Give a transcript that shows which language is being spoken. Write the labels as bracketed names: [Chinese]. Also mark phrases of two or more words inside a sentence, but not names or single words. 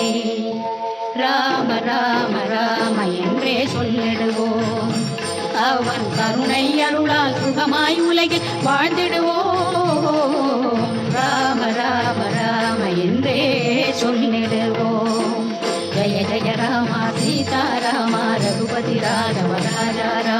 [Tamil] ராம ராம ராம என்றே சொல்லிடுவோம். அவன் கருணை அருளால் சுகமாய் உலகில் வாழ்ந்திடுவோம். ராம ராம ராம என்றே சொல்லிடுவோம். [Hindi] जय जय राम सीता राम रघुपति राघव राजा राम.